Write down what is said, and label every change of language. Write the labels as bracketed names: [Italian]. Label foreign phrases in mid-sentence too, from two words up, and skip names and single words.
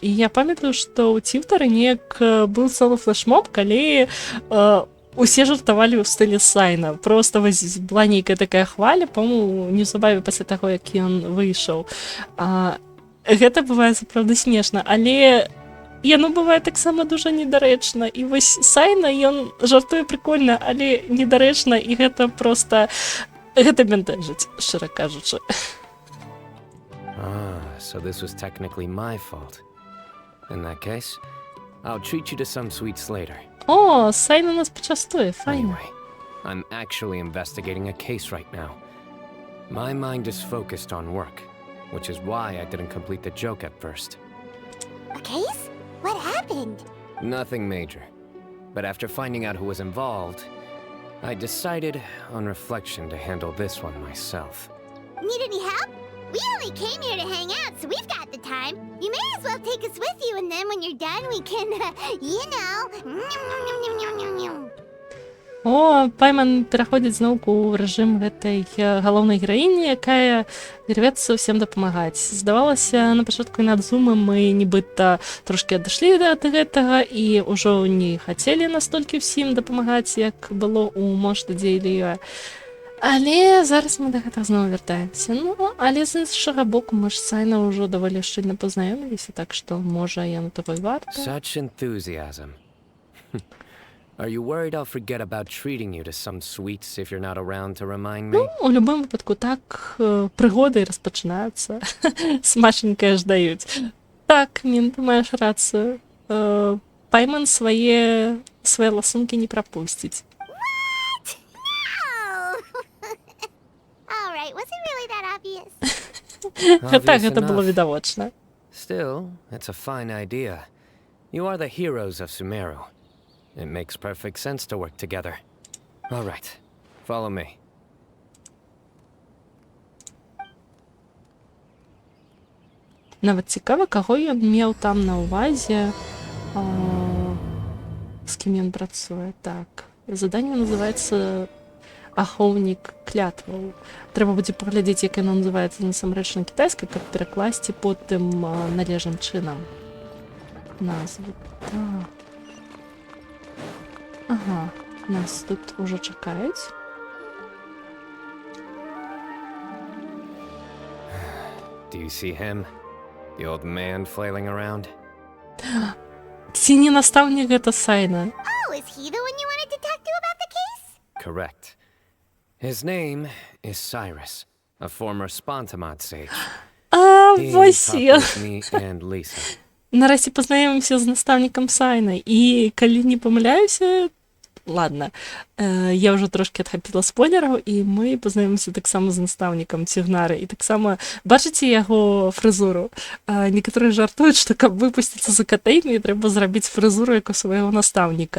[Belarusian] І я памятаю, што ў Твіттары неяк быў цэлы флешмоб, калі усе жартавалі ў стылі Сайна. Проста была нейкая такая хваля, по-моему, неўзабаве пасля таго, як ён выйшаў. Гэта бывае сапраўды смешна, але яно бывае таксама дужа недарэчна. І вось Сайна, ён жартуе прикольна, але недарэчна, і гэта проста... Гэта бянтэжыць, шчыра кажучы. [English] So this was technically my fault. In that case, I'll treat you to some sweets later. [Belarusian] О, Сайна нас пачастуе, файна. [English] Anyway, I'm actually investigating a case right now. My mind is focused on work, which is why I didn't complete the joke at first. A case? What happened? Nothing major. But after finding out who was involved, I decided, on reflection, to handle this one myself. Need any help? We only came here to hang out, so we've got the time. You may as well take us with you, and then when you're done, we can, [Belarusian] О, Пайман пераходзіць зноўку ў рэжым гэтай галоўнай гераіні, якая рвецца ўсім дапамагаць. Здавалася, на пачатку Інадзумы мы нібыта трошкі адышлі ад гэтага і ўжо не хацелі настолькі ўсім дапамагаць, як было ў Моштадзе і Ліа. Але зараз мы да гэтага зноў вяртаемся. Ну, але з іншага боку, мы ж Сайна ўжо даволі шчыльна пазнаёміліся, так што, можа, яно того і варта. [English] Such enthusiasm. Are you worried I'll forget about treating you to some sweets if you're not around to remind me? [Belarusian] Ну, у любым выпадку так прыгоды і распачынаюцца. Смачненькае ж даюць. Так, Мін, ты маеш рацыю. Пайман свае ласункі не прапусціць. [English] No! Alright, was it really that obvious? [Belarusian] Так, [English] Obvious [Belarusian] гэта было [English] enough. [Belarusian] відавочна. [English] Still, it's a fine idea. You are the heroes of Sumeru. It makes perfect sense to work together. All right, follow me. [Belarusian] Нават цікава, каго ён меў там на ўвазе, з кім ён працуе. Так, заданне называецца ахоўнік клятваў. Трэба будзе паглядзець, як яно называецца насамрэч на кітайскай, каб перакласці потым належным чынам назву. Так. Ага, нас тут ужо чакаюць. [English] Do you see him? The old man flailing around? [Belarusian] Ці не настаўнік гэта Сайна? [English] Oh, is he the one you wanted to talk to about the case? Correct. His name is Cyrus, a former Spontamod sage. He [Belarusian] Вось [English] taught [Belarusian] я. [English] both me and Lisa. [Belarusian] Нарэшце пазнаёмімся з настаўнікам Сайна. І калі не памыляюся, ладно, я ўжо трошкі адхапіла спойлераў, і мы пазнаёмімся таксама з настаўнікам Цігнары. І таксама бачыце яго фрызуру. Некаторыя жартуюць, што каб выпусціцца з акадэміі, трэба зрабіць фрызуру, як у свайго настаўніка.